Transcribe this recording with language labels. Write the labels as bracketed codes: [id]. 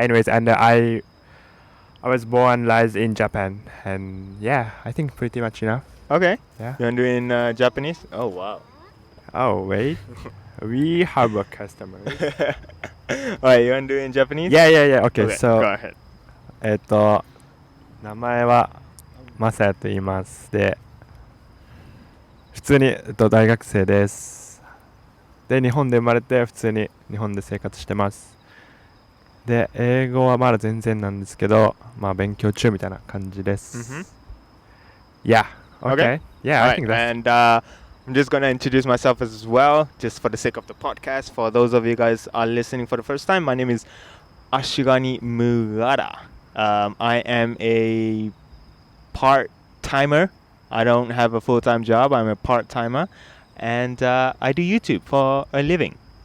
[en] Anyways, and I was born and raised in Japan, and yeah, I think pretty much enough. Okay. Yeah. You want to do it in Japanese? Oh wow. Oh wait, we have a customer. All right, you want to do it in Japanese? Yeah. Okay, Go so ahead. [ja] 名前はマサヤと言います。で、普通に、大学生です。で、日本で生まれて普通に日本で生活してます。で、英語はまだ全然なんですけど、まあ勉強中みたいな感じです。 [en] Yeah. Okay. Yeah, All right, think that's... and I'm just going to introduce myself as well, just for the sake of the podcast. For those of you guys are listening for the first time, my name is Ashirani Murata. I am a part-timer. I don't have a full-time job. I'm a part-timer. And I do YouTube for a living.